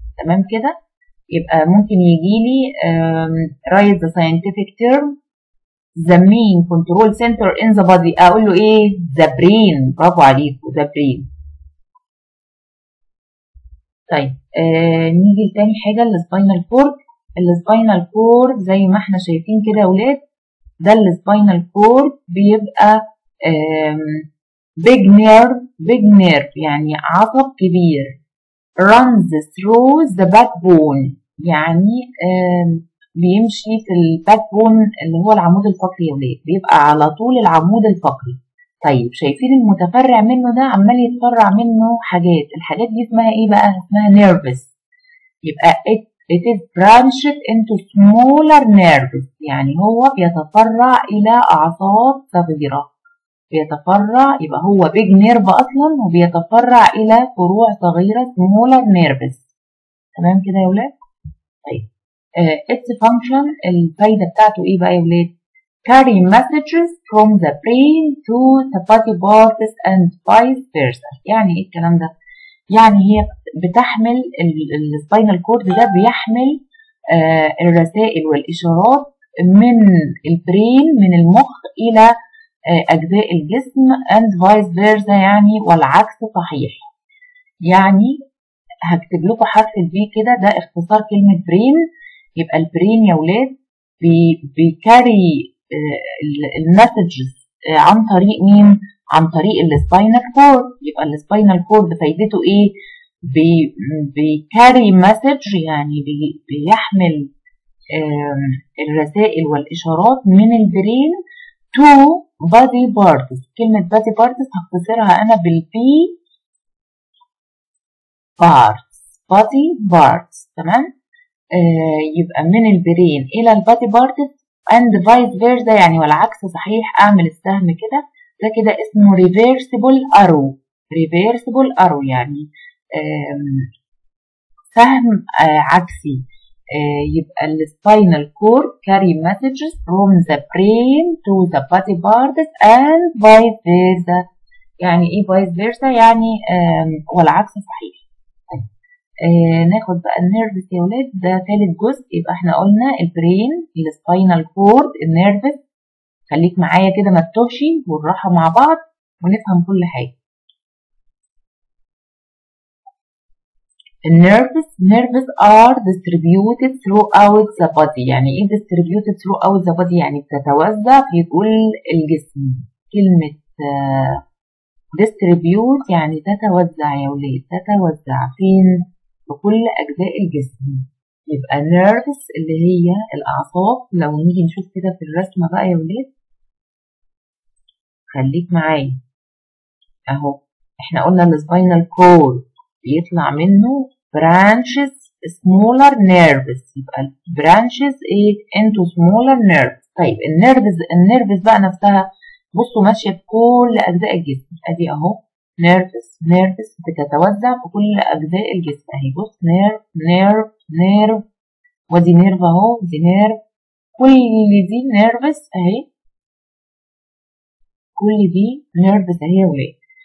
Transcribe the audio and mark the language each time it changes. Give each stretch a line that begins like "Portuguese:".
Arabic: تمام كده؟ يبقى ممكن يجيلي
English: write the scientific term the main control center in the body، اقول له ايه؟ the brain.
Arabic: برافو عليكم، the brain. طيب نيجي لتاني حاجة، السباينال كورد. السباينال كورد زي ما احنا شايفين كده يا ولاد، ده السباينال كورد بيبقى big nerve يعني عصب كبير.
English: runs through the backbone
Arabic: يعني بيمشي في الباك بون اللي هو العمود الفقري يا ولاد، بيبقى على طول العمود الفقري. طيب شايفين المتفرع منه ده عمال يتفرع منه حاجات، الحاجات دي اسمها ايه بقى؟ اسمها nervous. يبقى
English: it is branched into smaller nerves
Arabic: يعني هو بيتفرع إلى أعصاب صغيرة، بيتفرع يبقى هو big nerve أصلا وبيتفرع إلى فروع صغيرة smaller nerves. تمام كده يا ولاد؟ طيب its function الفايدة بتاعته ايه بقى يا ولاد؟
English: carry messages from the brain to the body parts and vice versa.
Arabic: يعني ايه الكلام ده؟ يعني هي بتحمل السباينال كورد ده بيحمل الرسائل والإشارات من البرين من المخ إلى أجزاء الجسم
English: and vice versa
Arabic: يعني والعكس صحيح. يعني هكتب لكم حرف البي كده، ده اختصار كلمة برين. يبقى البرين يا ولاد بيكاري المسجز عن طريق مين؟ عن طريق السباينال كورد. يبقى السباينال كورد فايدته ايه؟ بيكاري مسج يعني بيحمل الرسائل والاشارات من البرين
English: To body parts.
Arabic: كلمة body parts هختصرها انا بالبي parts body parts. تمام؟ يبقى من البرين الى البادي بارتس and vice versa يعني والعكس صحيح. اعمل السهم كده، ده كده اسمه reversible arrow.
English: reversible arrow
Arabic: يعني سهم عكسي.
English: يبقى السباينال cord carry messages from the brain to the body parts and vice versa.
Arabic: يعني ايه vice versa؟ يعني والعكس صحيح. ناخد بقى النيرفس يا ولاد، ده ثالث جزء. يبقى احنا قلنا البرين، السباينال كورد، النيرفس. خليك معايا كده ما تتوهش والراحه مع بعض ونفهم كل حاجه.
English: النيرفس are distributed throughout the body.
Arabic: يعني ايه
English: distributed throughout the body؟
Arabic: يعني بتتوزع في كل الجسم. كلمه distribute يعني تتوزع يا ولاد، تتوزع فين؟ في كل أجزاء الجسم. يبقى nerves اللي هي الأعصاب. لو نيجي نشوف كده في الرسمة بقى يا ولاد، خليك معايا أهو.
English: إحنا قلنا السباينال كورد بيطلع منه branches smaller nerves. يبقى branches إيه؟ into smaller nerves.
Arabic: طيب النيرفز بقى نفسها بصوا ماشية في كل أجزاء الجسم. أدي أهو نيرفس بتتوزع في كل أجزاء الجسم أهي. بص نيرف ودي نيرف أهو، دي نيرف، كل دي نيرفس أهي، كل دي نيرفس أهي يا ولاد.